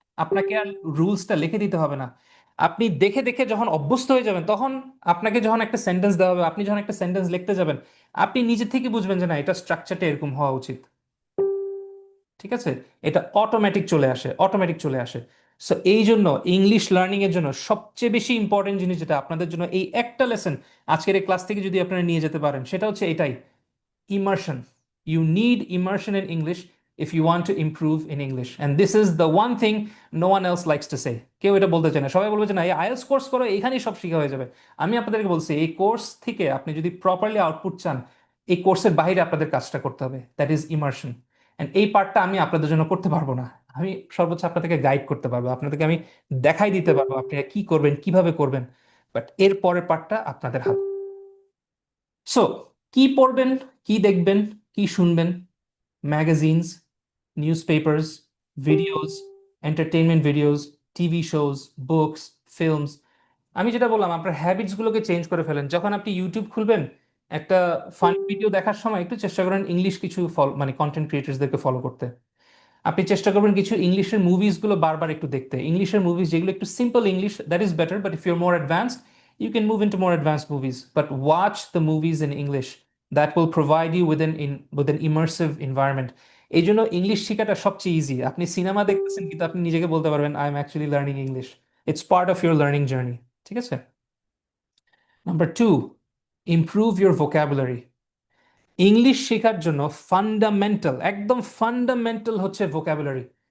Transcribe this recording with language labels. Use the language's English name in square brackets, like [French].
[Bangla] আপনাকে আর রুলসটা লিখে দিতে হবে না। আপনি দেখে দেখে যখন অভ্যস্ত হয়ে যাবেন তখন আপনাকে যখন একটা সেন্টেন্স দেওয়া হবে, আপনি যখন একটা সেন্টেন্স লিখতে যাবেন, আপনি নিজে থেকে বুঝবেন যে না এটা স্ট্রাকচারটা এরকম হওয়া উচিত। ঠিক আছে? এটা অটোমেটিক চলে আসে, অটোমেটিক চলে আসে। সো এই জন্য ইংলিশ লার্নিং এর জন্য সবচেয়ে বেশি ইম্পর্টেন্ট জিনিস যেটা আপনাদের জন্য, এই একটা লেসন আজকের এই ক্লাস থেকে যদি আপনারা নিয়ে যেতে পারেন সেটা হচ্ছে এটাই, immersion. [English] You need immersion in English if you want to improve in English. And this is the one thing no one else likes to say. [Bangla] কেউ এটা বলতে চায় না, সবাই বলবে যে না এই আইএলটিএস কোর্স করো এখানেই সব শেখা হয়ে যাবে। আমি আপনাদেরকে বলছি এই কোর্স থেকে আপনি যদি প্রপারলি আউটপুট চান, এই কোর্সের বাইরে আপনাদের কাজটা করতে হবে, [English] That is immersion. [Bangla] অ্যান্ড এই পার্টটা আমি আপনাদের জন্য করতে পারবো না, আমি সর্বোচ্চ আপনাদেরকে গাইড করতে পারবো, আপনাদেরকে আমি দেখাই দিতে পারবো আপনারা কি করবেন কিভাবে করবেন, বাট এর পরের পার্টটা আপনাদের হাতে। সো কি পড়বেন, কি দেখবেন, কি শুনবেন? Magazines, news papers, videos, entertainment videos, TV shows, books, films. আমি যেটা বললাম আপনার হ্যাবিটস গুলোকে চেঞ্জ করে ফেলেন। যখন আপনি ইউটিউব খুলবেন একটা ফানি ভিডিও দেখার সময় একটু চেষ্টা করেন ইংলিশ কিছু মানে কন্টেন্ট ক্রিয়েটার্সদেরকে ফলো করতে। আপনি চেষ্টা করবেন কিছু ইংলিশের মুভিজ গুলো বারবার একটু দেখতে, ইংলিশের মুভিজ যেগুলো একটু simple English, [English] That is better, but if you're more advanced you can move into more advanced movies, but watch the movies in English. That will provide you with an immersive environment. [Bangla] এই জন্য English শেখাটা সবচেয়ে easy. আপনি cinema দেখতেছেন কিন্তু আপনি নিজেকে বলতে পারবেন [English] I am actually learning English. It's part of your learning journey. [Bangla] ঠিক আছে? [English] Number 2, improve your vocabulary. [Bangla] English শেখার জন্য ফান্ডামেন্টাল, একদম ফান্ডামেন্টাল হচ্ছে ভোকাবুলারি।